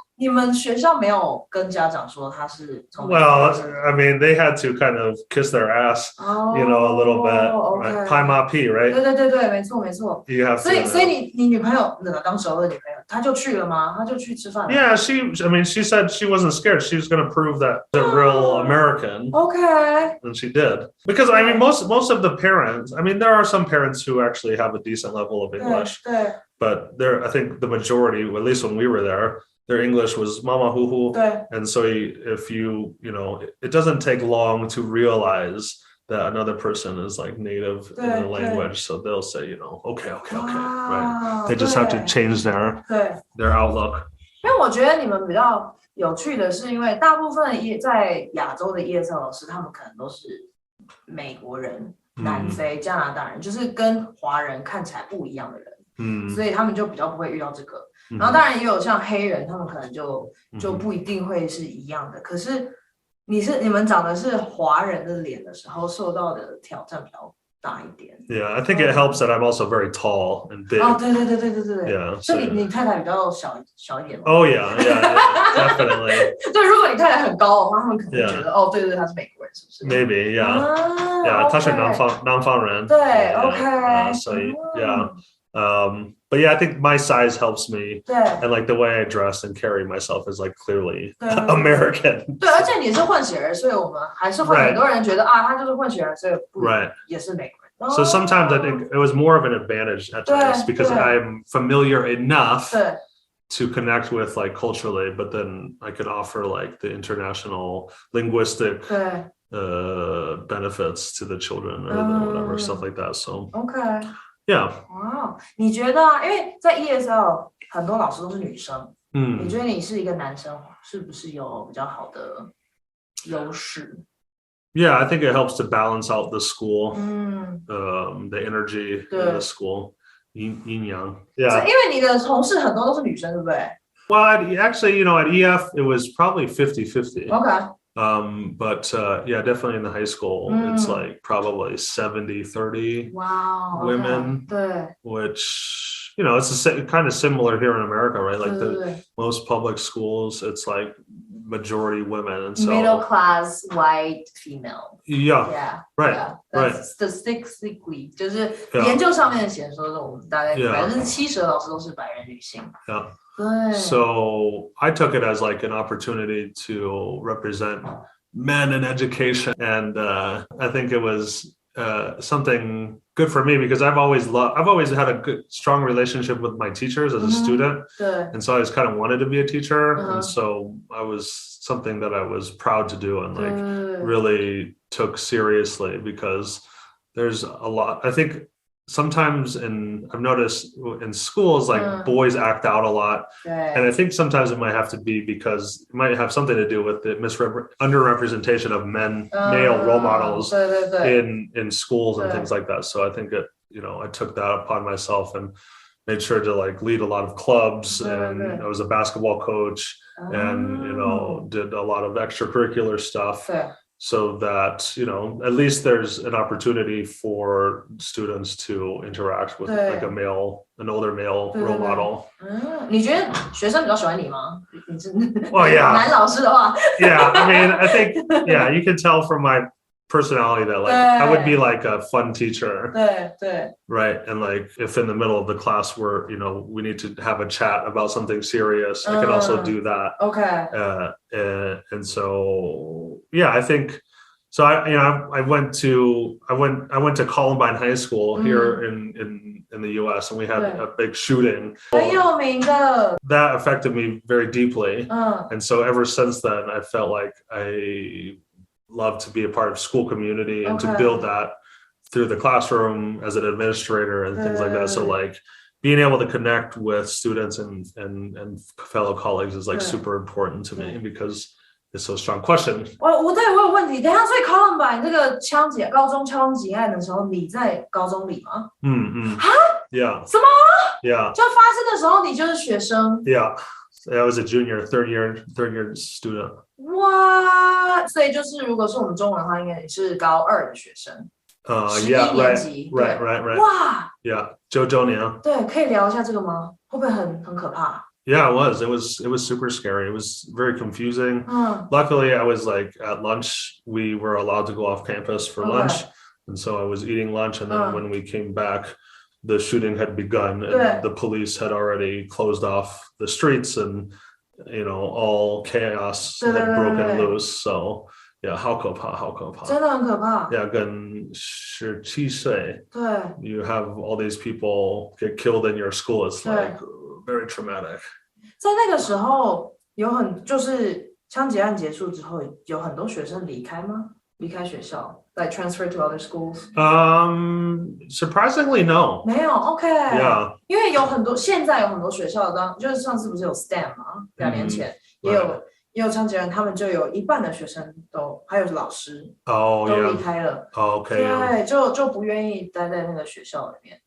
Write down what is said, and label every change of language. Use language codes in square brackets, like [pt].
[en] Well, I mean, they had to kind of kiss their ass, a little bit. Right? [zh] 拍马屁, [en] right? [zh] 对，没错。 [en] You have to. [zh] 所以你女朋友当时候的女朋友，她就去了吗？她就去吃饭了。 [en] Yeah, she said she wasn't scared. She was going to prove that they're real American. Okay. And she did. Because I mean, most of the parents, I mean, there are some parents who actually have a decent level of English. But I think the majority, at least when we were there, their English was mama hoo hoo. And so if it doesn't take long to realize that another person is like native in the language. So they'll say, okay, right? They just have to change their outlook. [zh] 因为我觉得你们比较有趣的是，因为大部分在亚洲的 ESL 老师，他们可能都是美国人、南非、加拿大人，就是跟华人看起来不一样的人。所以他们就比较不会遇到这个。然后当然也有像黑人，他们可能就不一定会是一样的。可是你们长的是华人的脸的时候，受到的挑战比较大一点。 [en] Yeah, I think it helps that I'm also very tall and big. [zh] 对。 [en] Yeah. [zh] 所以你太太比较小一点吗？ [en] Oh yeah, definitely. [zh] 对，如果你太太很高的话，他们可能会觉得对，他是美国人，是不是？ [en] Maybe, yeah. [zh] 他是南方人。对 ，OK. 所以 [en] but yeah, I think my size helps me. And like the way I dress and carry myself is like clearly American. [zh] 对，而且你是混血儿，所以我们还是会很多人觉得他就是混血儿，所以也是美国人。 [en] So sometimes I think it was more of an advantage at times because I'm familiar enough to connect with like culturally, but then I could offer like the international linguistic benefits to the children or whatever stuff like that. So yeah. Wow. [zh] 你觉得因为在 ESL 很多老师都是女生，你觉得你是一个男生，是不是有比较好的优势？ [en] Yeah, I think it helps to balance out the school, the energy in the school, yin yang. Yeah. [zh] 因为你的同事很多都是女生，对不对？ [en] Well, actually, at EF, it was probably 50-50. Okay. But yeah, definitely in the high school, it's like probably 70-30 women, which, you know, it's kind of similar here in America, right? Like most public schools, it's like majority women. And so middle class, white, female. Yeah. Right. That's statistically, [zh] 就是研究上面写说，我们大概70%的老师都是白人女性。 [en] Yeah. So I took it as like an opportunity to represent men in education, and I think it was something good for me because I've always had a good, strong relationship with my teachers as a student, and so I just kind of wanted to be a teacher, and so I was something that I was proud to do and like really took seriously because there's a lot. I think sometimes I've noticed in schools, like boys act out a lot. And I think sometimes it might have to be because it might have something to do with the underrepresentation of male role models in schools and things like that. So I think I took that upon myself and made sure to like lead a lot of clubs, and I was a basketball coach and, did a lot of extracurricular stuff. So that, at least there's an opportunity for students to interact with like an older male role model. [zh] 你觉得学生比较喜欢你吗？ [en] Well, yeah. [zh] 男老师的话 [en] Yeah, I mean, I think, yeah, you can tell from my personality that like I would be like a fun teacher. Right. And like if in the middle of the class we're, we need to have a chat about something serious, I can also do that. Okay. And so, yeah, I think so. I went to Columbine High School here in the US, and we had a big shooting. That affected me very deeply. And so ever since then I felt like I love to be a part of school community and to build that through the classroom as an administrator and things like that. So like being able to connect with students and fellow colleagues is like super important to me because it's so strong. Question. [zh] 我有问题，等一下，所以 Columbine 这个高中枪击案的时候，你在高中里吗？ [en] Yeah. [zh] 什么？ [en] Yeah. [zh] 就发生的时候，你就是学生。 [en] Yeah. I was a junior, third year student. [zh] 哇，所以就是如果是我们中文的话，应该也是高2的学生。 [en] Yeah, right. [zh] 哇 [en] Yeah, [zh] 9年。对，可以聊一下这个吗？会不会很可怕？ [en] Yeah, it was. It was super scary. It was very confusing. Luckily, I was like at lunch. We were allowed to go off campus for lunch, and so I was eating lunch. And then when we came back, the shooting had begun, and the police had already closed off the streets, and all chaos had broken loose. So yeah, [zh] 好可怕，好可怕，真的很可怕。 [en] Yeah, [zh] 跟17岁， [en] you have all these people get killed in your school. It's like very traumatic. [zh] 在那个时候，就是枪击案结束之后，有很多学生离开吗？离开学校 [en] like transfer to other schools? Surprisingly, no. [zh] 没有 OK. [en] Yeah. [zh] 因为现在有很多学校就是上次不是有 STEM 吗？2年前也有枪击案，他们就有一半的学生还有老师都离开了。 [en] Okay. [zh] 对，就不愿意待在那个学校里面。